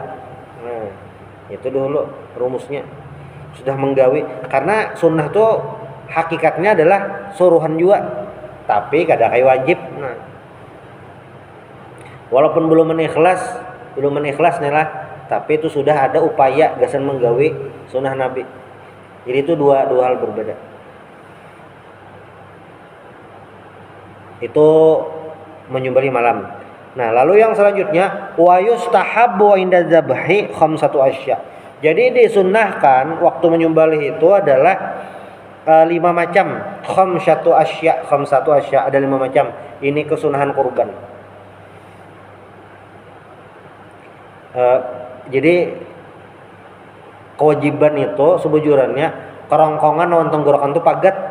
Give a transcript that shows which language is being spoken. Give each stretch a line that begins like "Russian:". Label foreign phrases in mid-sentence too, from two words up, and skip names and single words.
Indonesian: Nah, itu dulu rumusnya.
Banjar: Sudah menggawe, karena sunnah tuh hakikatnya adalah suruhan juga, tapi kada kayak wajib. Nah, walaupun belum ikhlas nih lah, tapi itu sudah ada upaya gasan menggawe sunnah nabi.
Indonesian: Jadi itu dua hal berbeda. Itu menyembelih malam. Nah, lalu yang selanjutnya
Arabic: wa yustahabbu inda dzabhi khamsatu asya.
Indonesian: Jadi disunnahkan waktu menyembelih itu adalah 5 macam.
Arabic: Khamsatu asya
Indonesian: ada 5 macam. Ini kesunahan kurban.
Banjar: Jadi kewajiban itu sebujurannya kerongkongan lawan tenggorokan itu pagat.